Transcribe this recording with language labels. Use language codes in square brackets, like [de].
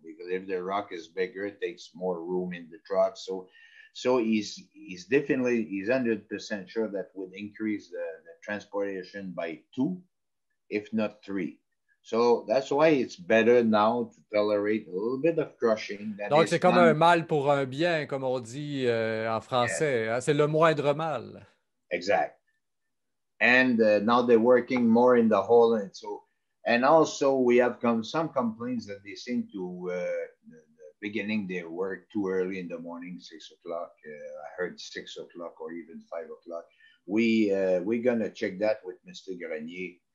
[en] Because if the rock is bigger, it takes more room in the truck. So he's 100% sure that would increase the transportation by 2, if not 3. So that's why it's better now to tolerate a little bit of crushing. [fr] Donc, c'est comme un mal pour un bien, comme on dit en français. [en] Yeah. [fr] Hein? C'est le moindre mal. Exact. [en] And now they're working more in the hole. And also we have some complaints that they seem to beginning their work too early in the morning, 6 o'clock. I heard 6 o'clock or even 5 o'clock. We're going to check that with Mr. Grenier.